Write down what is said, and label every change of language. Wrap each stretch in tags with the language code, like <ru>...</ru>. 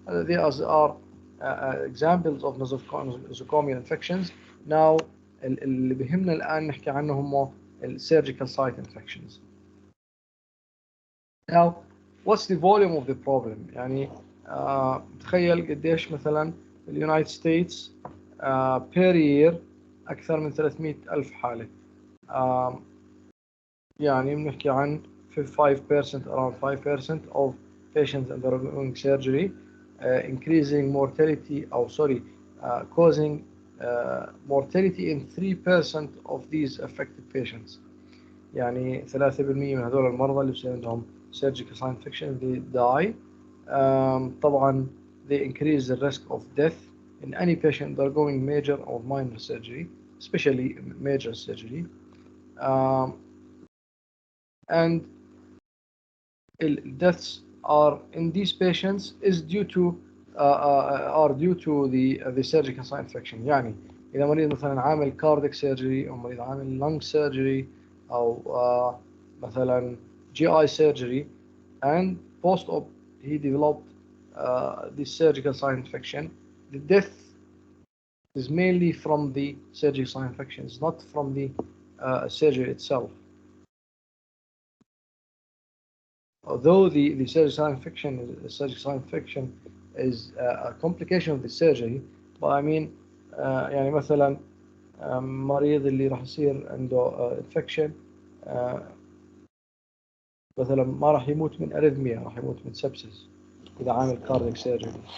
<en>These are examples of nosocomial infections.</en> <ar>Now اللي بهمنا الآن نحكي عنهم هم surgical site infections.</ar> <en>Now, what's the volume of the problem?</en> <ar>يعني تخيل قديش مثلا في اليونايتد ستيتس</ar> <en>per year</en> <ar>أكثر من 300 ألف حالة. يعني بنحكي عن</ar> <en>5% around 5% of patients undergoing surgery increasing mortality causing mortality in 3% of these affected patients.</en> <ar>يعني 3% من هذول المرضى اللي بصير عندهم surgical site infection</ar> <en>they die. طبعا they increase the risk of death in any patient undergoing major or minor surgery, especially major surgery. And deaths are in these patients is due to the surgical site infection.</en> <ar>يعني إذا مريض مثلا عامل</ar> <en>cardiac surgery</en> <ar>أو مريض عامل</ar> <en>lung surgery أو مثلا GI surgery and post-op he developed this surgical site infection, the death is mainly from the surgical site infection, it's not from the surgery itself. Although the surgical site infection is a complication of the surgery, but I mean</en> <ar>يعني مثلا مريض اللي راح يصير عنده infection مثلا ما راح يموت من أريثميا، راح يموت من سبسس إذا عامل cardiac surgery.</ar>